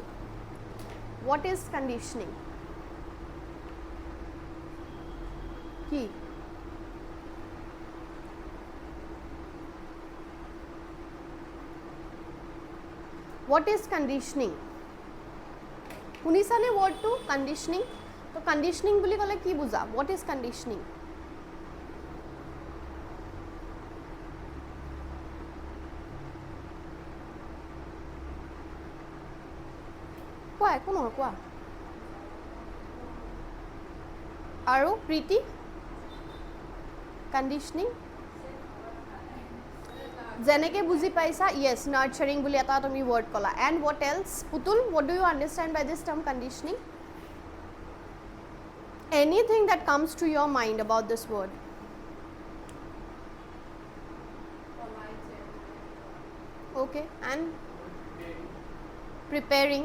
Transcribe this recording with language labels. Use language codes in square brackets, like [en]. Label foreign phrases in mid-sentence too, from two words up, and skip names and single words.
[en] What is conditioning? Key. What is conditioning? [as] শুনিছানে [en] word to conditioning? [as] তো conditioning বুলি ক'লে কি বুজা? [en] What is conditioning? [as] কোৱা একো নহয় কোৱা আৰু প্ৰীতি conditioning যেনেকে বুজি পাইছা, yes, nurturing বুলি এটা তুমি word কলা. [en] And what else? Putul, what do you understand by this term conditioning? Anything that comes to your mind about this word? Okay, and preparing.